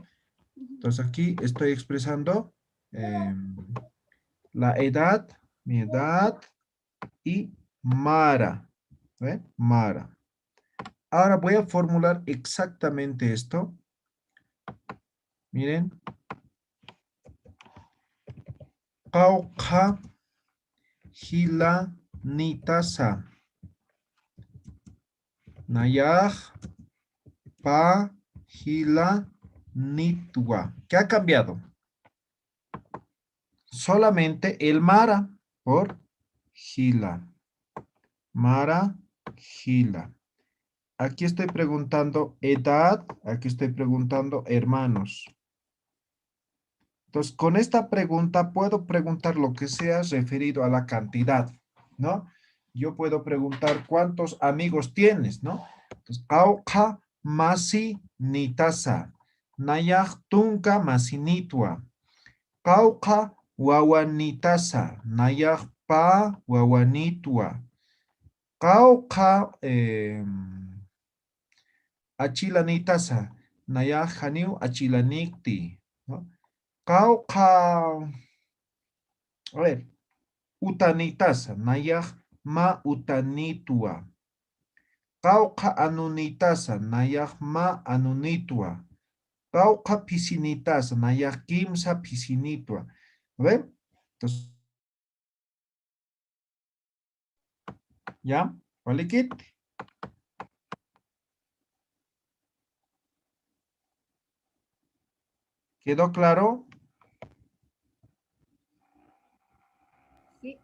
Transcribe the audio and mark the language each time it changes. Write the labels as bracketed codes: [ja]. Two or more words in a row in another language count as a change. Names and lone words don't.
[es] Entonces, aquí estoy expresando la edad, mi edad y Mara. ¿Eh? Mara. Ahora voy a formular exactamente esto. Miren. [ay] Qawqa hila nitasa. Nayaj pa hila nitwa. [es] ¿Qué ha cambiado? Solamente el mara por hila. Mara hila. Aquí estoy preguntando edad, aquí estoy preguntando hermanos. Entonces, con esta pregunta puedo preguntar lo que sea referido a la cantidad, ¿no? Yo puedo preguntar cuántos amigos tienes, ¿no? Entonces, [ay] Qawqa masi nitasa. Nayaj tunka masi nitwa. Qawqa wawanitasa. Nayaj pa wawanitwa. Qawqa achilanitasa. Nayaj haniu achilanikti, ¿no? Qawqa, a ver, utanitasa, nayaj ma utanitwa. Qawqa anunitasa, nayaj ma anunitwa. Qawqa pisinitasa, nayaj kimsa pisinitwa. [es] ¿A ver? Entonces, ¿ya? ¿Vale, Kit? ¿Quedó claro? Sí.